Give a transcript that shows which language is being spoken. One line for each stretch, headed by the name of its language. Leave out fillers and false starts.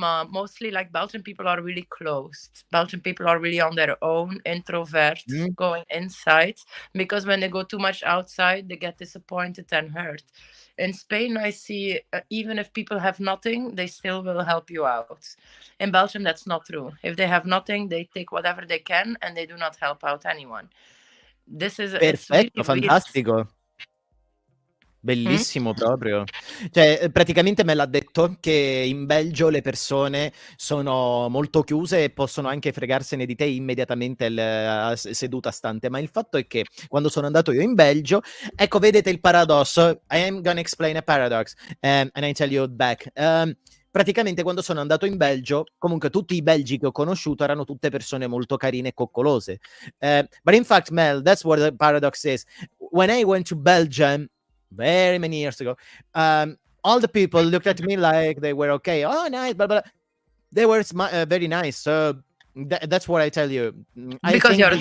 English: Mostly like Belgian people are really closed. Belgian people are really on their own, introvert, going inside, because when they go too much outside, they get disappointed and hurt. In Spain, I see even if people have nothing, they still will help you out. In Belgium, that's not true. If they have nothing, they take whatever they can and they do not help out anyone. This is
Italian: perfetto, fantastico. Bellissimo proprio. Cioè, praticamente me l'ha detto che in Belgio le persone sono molto chiuse e possono anche fregarsene di te immediatamente seduta stante, ma il fatto è che quando sono andato io in Belgio, ecco, vedete il paradosso.
English: I am gonna explain a paradox, and I tell you back.
Italian: Praticamente quando sono andato in Belgio, comunque tutti i belgi che ho conosciuto erano tutte persone molto carine e coccolose.
English: But in fact, Mel, that's what the paradox is. When I went to Belgium very many years ago, all the people looked at me like they were okay. Oh, nice, blah, blah. They were very nice. So that's what I tell you. I Because think you're a they